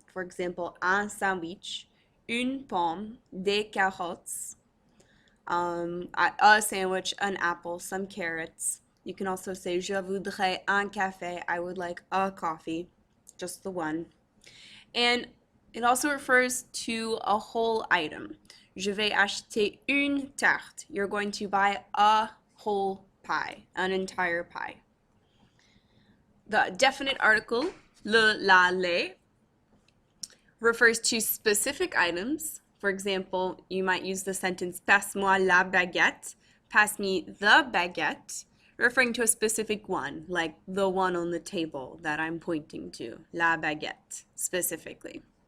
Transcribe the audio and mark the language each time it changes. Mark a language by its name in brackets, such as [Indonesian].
[English] For example, [French] un sandwich, une pomme, des carottes, [English] a sandwich, an apple, some carrots. You can also say [French] je voudrais un café. [English] I would like a coffee, just the one. And it also refers to a whole item. [French] Je vais acheter une tarte. [English] You're going to buy a whole pie, an entire pie. The definite article, le, la, les, refers to specific items. For example, you might use the sentence [French] passe-moi la baguette, [English] pass me the baguette, referring to a specific one, like the one on the table that I'm pointing to, la baguette, specifically.